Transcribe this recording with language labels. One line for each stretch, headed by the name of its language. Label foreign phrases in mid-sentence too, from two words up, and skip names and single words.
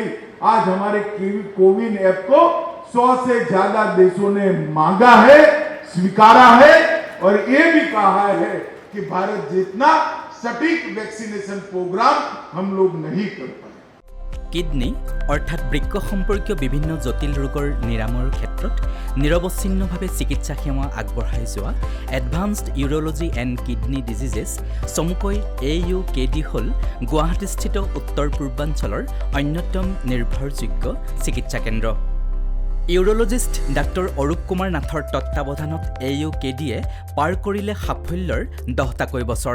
Hindi: आज हमारे कोविन ऐप को 100 से ज्यादा देशों ने मांगा है, स्वीकारा है और ये भी कहा है कि भारत जितना सटीक वैक्सीनेशन प्रोग्राम हम लोग नहीं कर पाए।
Assamese: কিডনী অৰ্থাৎ বৃক্ক সম্পৰ্কীয় বিভিন্ন জটিল ৰোগৰ নিৰাময়ৰ ক্ষেত্ৰত নিৰৱচ্ছিন্নভাৱে চিকিৎসা সেৱা আগবঢ়াই যোৱা এডভান্সড ইউৰোলজি এণ্ড কিডনি ডিজিজেছ চমুকৈ AUKD হ'ল গুৱাহাটীস্থিত উত্তৰ পূৰ্বাঞ্চলৰ অন্যতম নিৰ্ভৰযোগ্য চিকিৎসা কেন্দ্ৰ। ইউৰোলজিষ্ট ডাক্তৰ অৰূপ কুমাৰ নাথৰ তত্ত্বাৱধানত AUKDয়ে পাৰ কৰিলে সাফল্যৰ 10টাকৈ বছৰ।